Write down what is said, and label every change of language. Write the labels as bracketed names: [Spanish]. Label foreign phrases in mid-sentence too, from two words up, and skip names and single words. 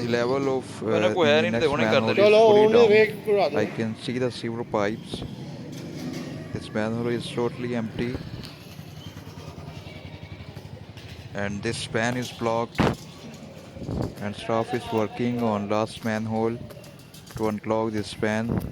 [English] The level of [Punjabi] ਕੋਈ ਹੈ [English] the [Punjabi] ਨਹੀਂ ਤੇ [English] next [Punjabi] ਹੁਣੇ ਕਰ [English] manhole is [Punjabi] ਦੇਣੀ। ਚਲੋ [English] fully [Punjabi] ਉਹਨੇ [English] down. [Punjabi] ਵੇਖ ਕਢਾ ਦਿਓ [English] I can see the sewer pipes. This manhole is totally empty and this span is blocked and staff is working on last manhole to unclog this span.